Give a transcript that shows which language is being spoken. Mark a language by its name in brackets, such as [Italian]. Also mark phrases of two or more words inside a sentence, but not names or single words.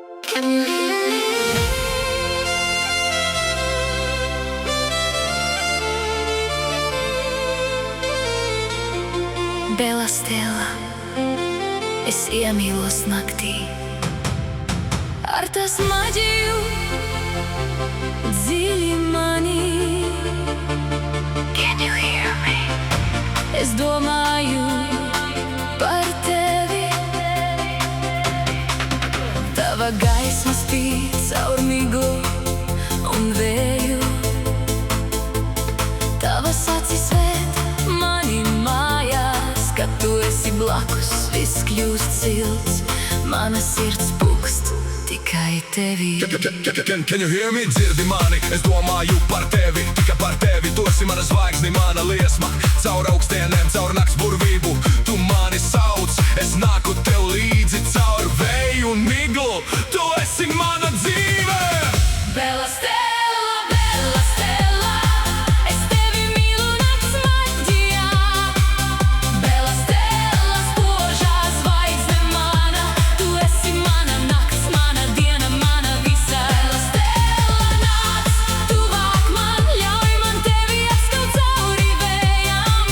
[English] Can you hear me? [Latvian] Bela stela, es iemīlos naktī. Ar tas maģiju dziļi manī. [English] Can you hear me? [Latvian] Es domāju par tevi. Tava gaisma spīd caur miglu un vēju. Tavas acis ved mani mājās, kad tu esi blakus, viss kļūst silts, mana sirds pukst tikai tevī. [English] Can you hear me? [Latvian] Dzirdi mani, es domāju par tevi, tikai par tevi. Tu esi mana zvaigzne, mana liesma, caur augstienēm, caur nakts burvību. Tu mani sauc, es nāku tev līdzi caur vēju un miglu. Tu esi mana dzīve. Bela stela, bela stela, es tevi mīlu nakts maģijā. Bela stela, spožā zvaigzne mana, tu esi mana nakts, mana diena, mana visa. Bela stela, nāc tuvāk man, ļauj man tevi apskaut cauri vējām.